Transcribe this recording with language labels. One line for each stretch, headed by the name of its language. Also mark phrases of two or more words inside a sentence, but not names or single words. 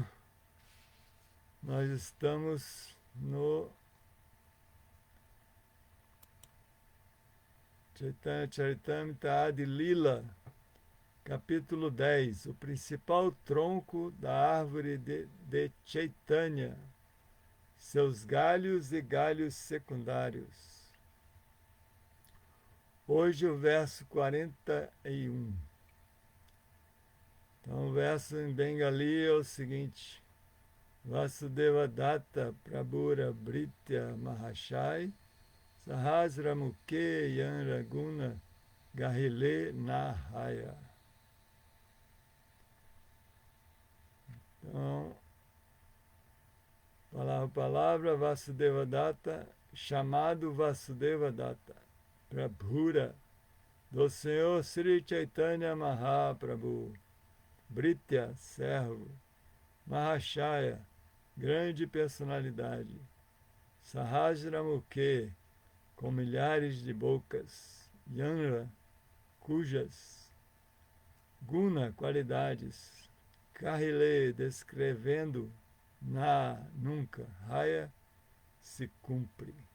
Portuguese: Nós estamos no Chaitanya Charitamrita Adi Lila, capítulo 10, o principal tronco da árvore de Chaitanya, seus galhos e galhos secundários. Hoje o verso 41. Então o verso em Bengali é o seguinte:
Bangla: বাসুদেব দত্ত প্রভুর ভৃত্য মহাশয় সহস্রমুখে যাঁরগুণ কহিলে না হয়.
Portuguese: Então, palavra Vasudeva Datta, chamado Vasudeva Datta, Prabhura, do Senhor Sri Chaitanya Mahaprabhu, Britya, servo, Mahashaya, grande personalidade, Sahasramukhe, com milhares de bocas, Yanra, cujas, Guna, qualidades, Kahile, descrevendo, nunca, Raya, se cumpre.